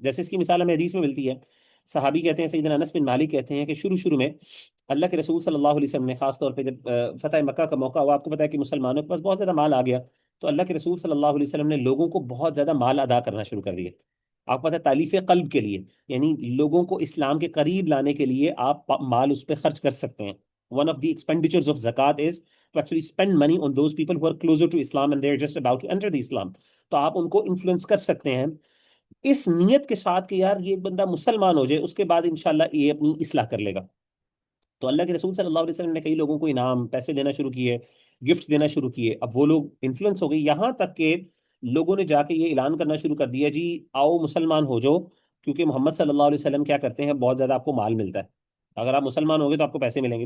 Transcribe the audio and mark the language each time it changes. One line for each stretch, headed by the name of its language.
Urdu: جیسے اس کی مثال ہمیں حدیث میں ملتی ہے. صحابی کہتے ہیں، سیدنا انس بن مالک کہتے ہیں کہ شروع میں اللہ کے رسول صلی اللہ علیہ وسلم نے، خاص طور پہ جب فتح مکہ کا موقع ہوا، آپ کو پتا ہے کہ مسلمانوں کے پاس بہت زیادہ مال آ گیا، تو اللہ کے رسول صلی اللہ علیہ وسلم نے لوگوں کو بہت زیادہ مال ادا کرنا شروع کر دیا. آپ کو پتا ہے، تالیف قلب کے لیے، یعنی لوگوں کو اسلام کے قریب لانے کے لیے آپ مال اس پہ خرچ کر سکتے ہیں.
English: One of the expenditures of zakat is to actually spend money on those people who are closer to Islam and they're just about to enter the Islam.
Urdu: تو آپ ان کو انفلوئنس کر سکتے ہیں اس نیت کے ساتھ کہ یار یہ ایک بندہ مسلمان ہو جائے، اس کے بعد انشاءاللہ یہ اپنی اصلاح کر لے گا. تو اللہ کے رسول صلی اللہ علیہ وسلم نے کئی لوگوں کو انعام، پیسے دینا شروع کیے، گفٹ دینا شروع کیے. اب وہ لوگ انفلوئنس ہو گئی، یہاں تک کہ لوگوں نے جا کے یہ اعلان کرنا شروع کر دیا، جی آؤ مسلمان ہو جاؤ، کیونکہ محمد صلی اللہ علیہ وسلم کیا کرتے ہیں، بہت زیادہ آپ کو مال ملتا ہے، اگر آپ مسلمان ہو گے تو آپ کو پیسے ملیں گے.